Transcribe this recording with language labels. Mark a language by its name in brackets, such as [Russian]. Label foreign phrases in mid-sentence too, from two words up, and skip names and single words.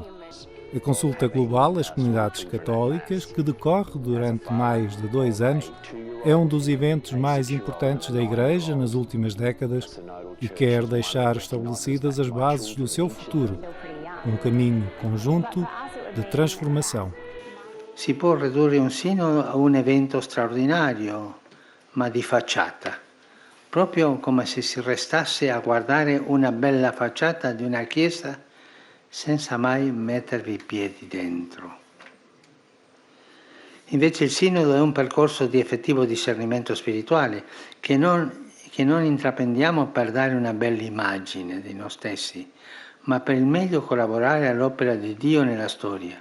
[Portuguese] A consulta global às comunidades católicas, que decorre durante mais de 2 anos, é um dos eventos mais importantes da Igreja nas últimas décadas e quer deixar estabelecidas as bases do seu futuro, um caminho conjunto de transformação. [Italian] Si può ridurre un sinodo a un evento straordinario, ma di facciata, proprio come se si restasse a guardare una bella facciata di una chiesa senza mai mettervi i piedi dentro. Invece il sinodo è un percorso di effettivo discernimento spirituale che non intraprendiamo per dare una bella immagine di noi stessi, ma per il meglio collaborare all'opera di Dio nella storia.